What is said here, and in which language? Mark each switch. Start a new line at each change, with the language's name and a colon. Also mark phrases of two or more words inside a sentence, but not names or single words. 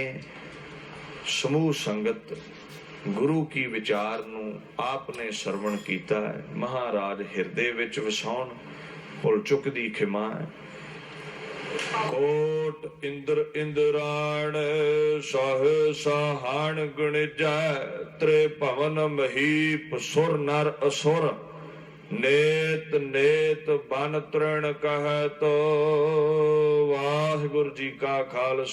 Punjabi: ਸਮੂਹ ਸੰਗਤ ਗੁਰੂ ਕੀ ਵਿਚਾਰ ਨੂੰ ਆਪ ਨੇ ਸਰਵਣ ਕੀਤਾ ਹੈ। ਮਹਾਰਾਜ ਹਿਰਦੇ ਵਿਚ ਵਸਾਉਣ, ਭੁੱਲ ਚੁੱਕ ਦੀ ਖਿਮਾ ਹੈ। ਕੋਟ ਇੰਦ੍ਰ ਇੰਦ੍ਰਾਣ ਸਹ ਸਹਾਨ ਗੁਣਿਜੈ, ਤ੍ਰਿਭਵਣ ਮਹੀਪ ਸੁਰ ਨਰ ਅਸੁਰ, ਨੇਤ ਨੇਤ ਬਨ ਤ੍ਰਿਣ ਕਹਤ। ਵਾਹਿਗੁਰੂ ਜੀ ਕਾ ਖ਼ਾਲਸਾ।